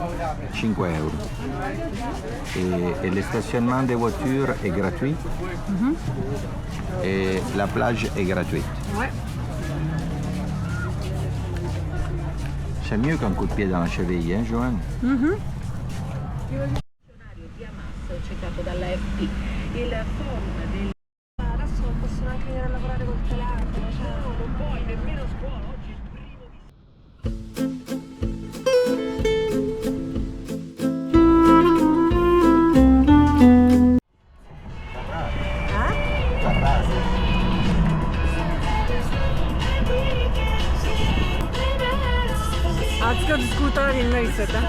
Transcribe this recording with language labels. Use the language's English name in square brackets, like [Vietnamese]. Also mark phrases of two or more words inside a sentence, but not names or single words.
[Italian] 5 euro. [French] Et le stationnement des voitures est gratuit. Et la plage est gratuite. Ouais. C'est mieux qu'un coup de pied dans la cheville, hein, Joanne? [Italian] citato dall'AFP. Il forum del... Adesso non possono anche venire a lavorare col telefono, no, non puoi nemmeno a scuola, oggi è il primo di... [French] En tout cas, du scooter, il y en a ici, hein?